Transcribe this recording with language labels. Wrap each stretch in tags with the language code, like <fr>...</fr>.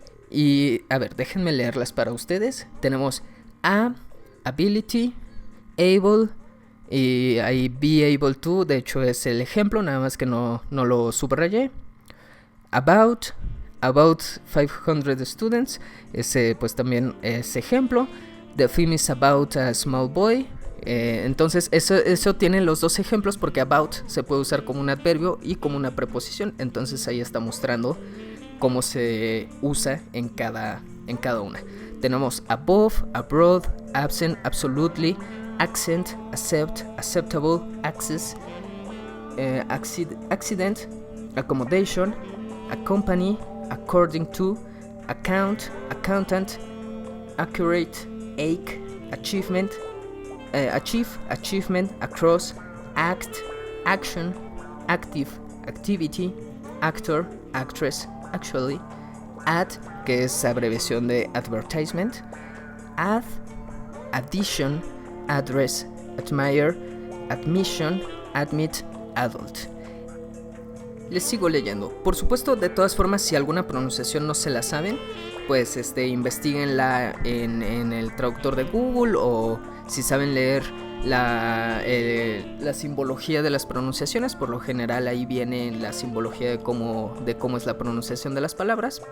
<es>Y a ver, déjenme leerlas para ustedes. Tenemos ability, able, y ahí</es> <en>be able to,</en> <es>de hecho es el ejemplo, nada más que no lo subrayé.</es> <en>About 500 students,</en> <es>ese pues también es ejemplo.</es> <en>The film is about a small boy.</en> <es>Entonces eso tiene los dos ejemplos, porque about se puede usar como un adverbio y como una preposición. Entonces ahí está mostrando cómo se usa en cada una. Tenemos</es> <en>above, abroad, absent, absolutely, accent, accept, acceptable, access, accident, accommodation, accompany, according to, account, accountant, accurate, ache, achievement, achieve, achievement, across, act, action, active, activity, actor, actress, actually, ad,</en> <es>que es abreviación de</es> <en>advertisement, add, addition, address, admire, admission, admit, adult.</en> <es>Les sigo leyendo. Por supuesto, de todas formas, si alguna pronunciación no se la saben, pues investiguenla en el traductor de Google, o si saben leer la simbología de las pronunciaciones. Por lo general ahí viene la simbología de cómo es la pronunciación de las palabras.</es>